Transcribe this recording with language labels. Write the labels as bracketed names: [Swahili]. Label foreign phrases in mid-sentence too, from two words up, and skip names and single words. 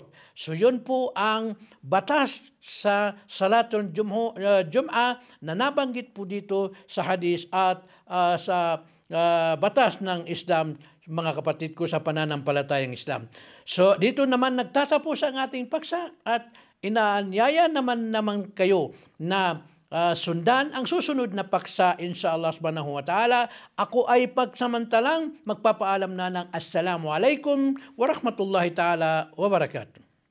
[Filipino] So yun po ang batas sa [Arabic] صلاة الجمعة [Filipino] na nabanggit po dito sa hadis at sa batas ng Islam, mga kapatid ko sa pananampalatayang Islam. So dito naman nagtatapos ang ating paksa, at inaanyaya naman kayo na sundan ang susunod na paksa, [Arabic] إن شاء الله سبحانه وتعالى. [Filipino] Ako ay pagsamantalang magpapaalam na ng [Arabic] السلام عليكم ورحمة الله تعالى وبركاته.